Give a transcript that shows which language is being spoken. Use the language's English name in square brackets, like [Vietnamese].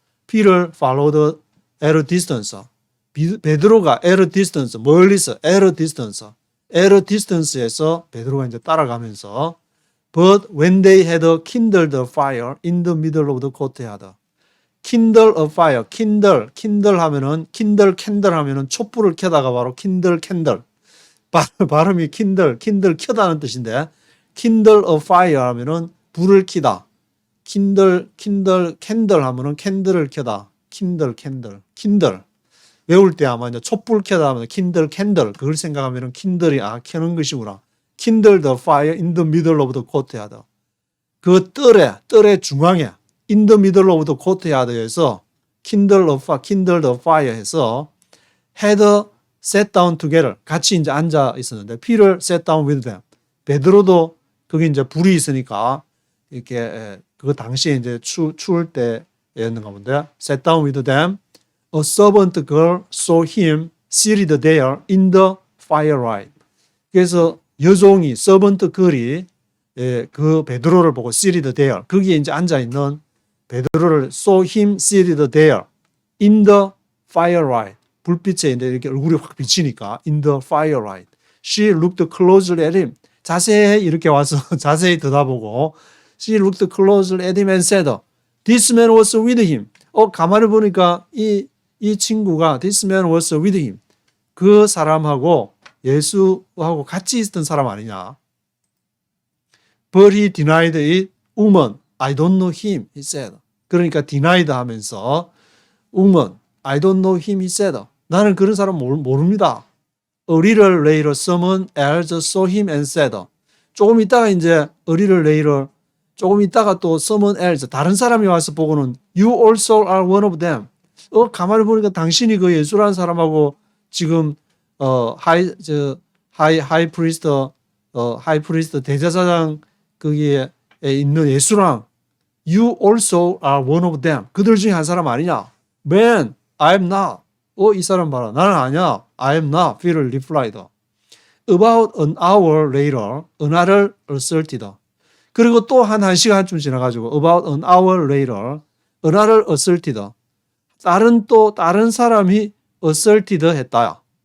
[English] Peter followed at a distance. 베드로가 at a distance, [Korean] 멀리서 [English] at a distance에서 [Korean] 베드로가 이제 따라가면서 [English] But when they had kindled a fire in the middle of the courtyard. kindle a fire, kindle 하면은 kindle candle 하면은 [Korean] 촛불을 켜다가 바로 [English] kindle candle. [Korean] 발음이 kindle 켜다는 뜻인데 [English] kindle a fire [Korean] 하면은 불을 켜다. [English] kindle candle [Korean] 하면은 캔들을 켜다. [English] kindle. [Korean] 외울 때 아마 이제 촛불 켜다 하면 [English] kindle candle [Korean] 그걸 생각하면은 kindle이 켜는 것이구나. [English] kindle the fire in the middle of the courtyard. [Korean] 그 뜰의 중앙에 [English] in the middle of the courtyard에서 kindle the fire 해서 had sat down together [Korean] 같이 이제 앉아 있었는데 [English] Peter sat down with them. [Korean] 베드로도 거기 이제 불이 있으니까 이렇게 그 당시에 이제 추울 때였는가 본데 [English] sat down with them. A servant girl saw him seated there in the firelight. [Korean] 그래서 여종이 [English] servant girl이 [Korean] 그 베드로를 보고 [English] seated there [Korean] 거기에 이제 앉아 있는 베드로를 [English] saw him seated there in the firelight. [Korean] 불빛에 이제 이렇게 얼굴이 확 비치니까 [English] in the firelight. She looked closely at him. [Korean] 자세히 이렇게 와서 자세히 들여다보고 [English] She looked closely at him and said, This man was with him. [Korean] 가만히 보니까 이 친구가 [English] This man was with him. [Korean] 그 사람하고 예수하고 같이 있었던 사람 아니냐. [English] But he denied it. Woman, I don't know him, he said. 그러니까 denied 하면서 Woman, I don't know him, he said. [Korean] 나는 그런 사람 모릅니다. [English] A little later, someone else saw him and said. [Korean] 조금 있다가 이제 [English] a little later, [Korean] 조금 있다가 또 [English] someone else, [Korean] 다른 사람이 와서 보고는 [English] You also are one of them. [Korean] 가만히 보니까 당신이 그 예수라는 사람하고 지금 하이 프리스트 대제사장 거기에 있는 예수랑 [English] You also are one of them. [Korean] 그들 중에 한 사람 아니냐? [English] Man, I am not. [Korean] 이 사람 봐라. 나는 아니야. [English] I am not. Peter replied. About an hour later, another asserted. [Korean] 그리고 또 한 시간쯤 지나가지고 [English] about an hour later, another asserted. [Korean] 다른 사람이 asserted 했다.